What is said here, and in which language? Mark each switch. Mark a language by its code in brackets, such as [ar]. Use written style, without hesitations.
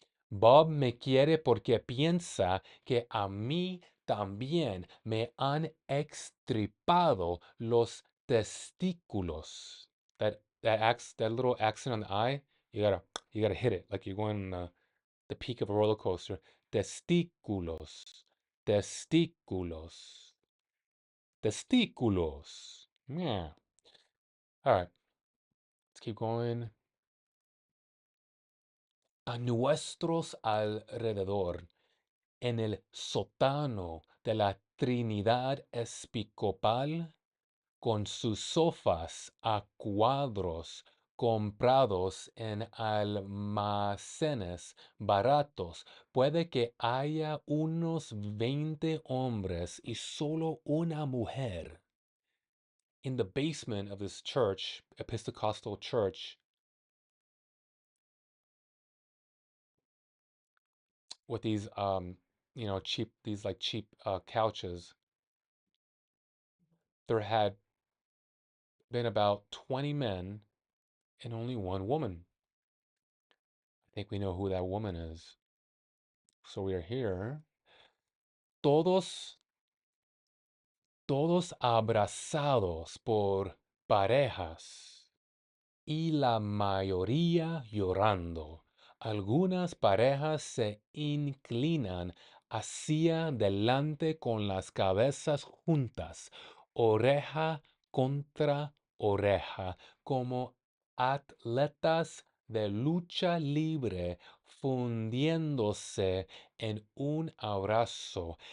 [es] Bob me quiere porque piensa que a mí también me han extirpado los testículos. [en] That little accent on the I, you gotta hit it like you're going the peak of a roller coaster. [es] Testículos. Testículos. [en] Testículos. Yeah. All right. Let's keep going. [es] A nuestros alrededor, en el sótano de la Trinidad Episcopal, con sus sofás a cuadros comprados en almacenes baratos, puede que haya unos 20 hombres y solo una mujer. [en] In the basement of this church, Episcopal church, with these cheap couches, there had been about 20 men and only one woman. I think we know who that woman is. So we are here. [es] Todos abrazados por parejas y la mayoría llorando. Algunas parejas se inclinan hacia adelante con las cabezas juntas, oreja contra oreja, como atletas de lucha libre, fundiéndose en un abrazo.